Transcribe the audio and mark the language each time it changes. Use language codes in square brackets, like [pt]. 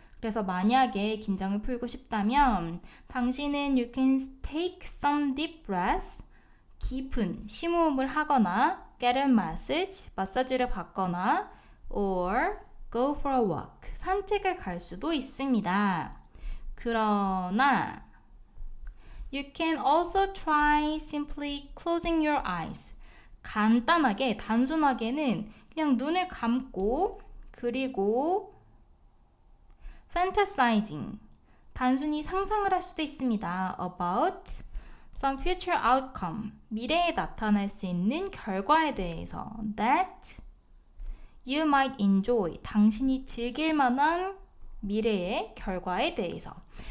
[ko] 그래서 만약에 긴장을 풀고 싶다면 당신은 [en] you can take some deep breaths, [ko] 깊은 심호흡을 하거나 [en] get a massage, [ko] 마사지를 받거나 [en] or go for a walk, [ko] 산책을 갈 수도 있습니다. 그러나 [en] you can also try simply closing your eyes. [ko] 간단하게, 단순하게는 그냥 눈을 감고 그리고 fantasizing, 단순히 상상을 할 수도 있습니다. [en] about some future outcome, [ko] 미래에 나타날 수 있는 결과에 대해서 [en] that you might enjoy, [ko] 당신이 즐길 만한 미래의 결과에 대해서.